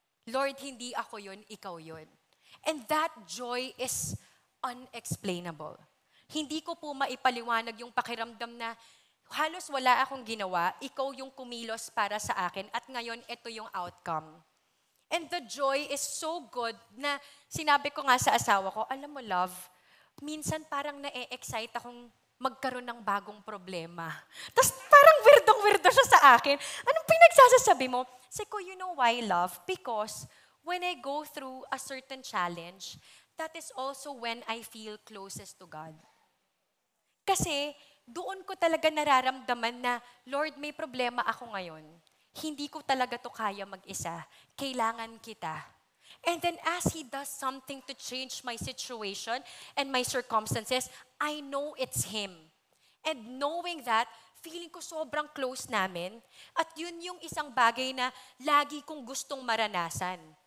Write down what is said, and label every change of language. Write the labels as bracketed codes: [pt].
[tl] Lord, hindi ako yun, Ikaw yun. [en] And that joy is unexplainable. [tl] Hindi ko po maipaliwanag yung pakiramdam na halos wala akong ginawa, ikaw yung kumilos para sa akin at ngayon ito yung outcome. [en] And the joy is so good [tl] na sinabi ko nga sa asawa ko, alam mo love, minsan parang na-excite akong magkaroon ng bagong problema. Tapos parang weirdong-weirdo siya sa akin. Anong pinagsasasabi mo? Sabi ko, [en] you know why love? Because when I go through a certain challenge, that is also when I feel closest to God. [tl] Kasi doon ko talaga nararamdaman na, Lord, may problema ako ngayon. Hindi ko talaga to kaya mag-isa. Kailangan kita. [en] And then as He does something to change my situation and my circumstances, I know it's Him. And knowing that, [tl] feeling ko sobrang close namin. At yun yung isang bagay na lagi kong gustong maranasan.